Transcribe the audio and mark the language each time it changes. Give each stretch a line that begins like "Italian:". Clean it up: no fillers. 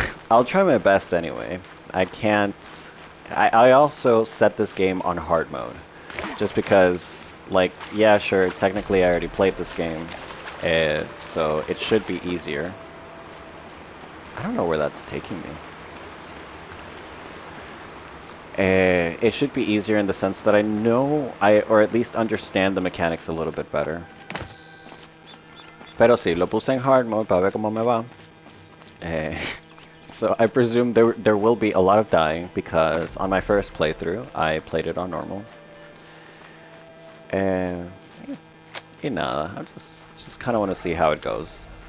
English: I'll try my best anyway. I can't... I also set this game on hard mode. Just because, like, yeah, sure, technically I already played this game. So it should be easier. I don't know where that's taking me. It should be easier in the sense that I know, or at least understand the mechanics a little bit better.
Spanish: Pero sí, lo puse en
English: hard mode
Spanish: para ver cómo me va.
English: So I presume there will be a lot of dying because on my first playthrough I played it on normal.
Spanish: Y nada,
English: I just kind of want to see how it goes.